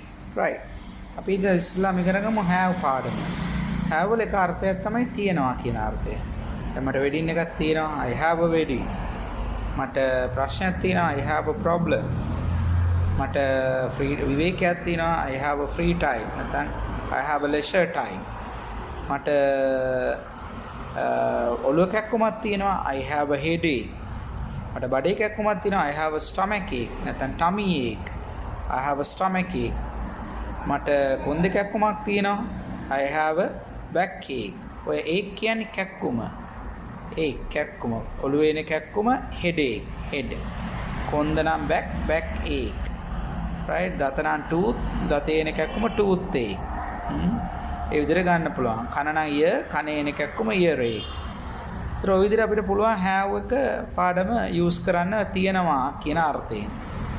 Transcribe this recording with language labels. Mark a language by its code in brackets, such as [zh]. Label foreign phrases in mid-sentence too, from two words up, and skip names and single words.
[si] right අපි ඉතින් ඉස්ලාම ඉගෙන ගමු have පාඩම. have වල එක අර්ථයක් තමයි තියනවා කියන අර්ථය. දැන් මට වෙඩින් එකක් තියෙනවා [en] I have a wedding. [si] මට ප්‍රශ්නයක් තියෙනවා [en] I have a problem. [si] මට free විවේකයක් තියෙනවා [en] I have a free time. නැත්නම් I have a leisure time. [si] මට ඔළුව කැක්කුමක් තියෙනවා [en] I have a headache. [si] මට බඩේ කැක්කුමක් තියෙනවා [en] I have a stomach ache. නැත්නම් tummy ache. I have a stomach ache. [si] මට කොන්ද කැක්කුමක් තියෙනවා [en] I have a back ache. [si] ඔය ache කියන්නේ කැක්කුම. ache කැක්කුම. ඔළුවේ එන කැක්කුම [en] headache head. [si] කොන්ද නම් [en] back ache. [si] right දත නම් tooth දතේ එන කැක්කුම toothache. ඒ විදිහට ගන්න පුළුවන්. කන නම් ear කනේ එන කැක්කුම earache. ඒතර ඔය විදිහට අපිට පුළුවන් have එක පාඩම use කරන්න තියනවා කියන අර්ථයෙන්.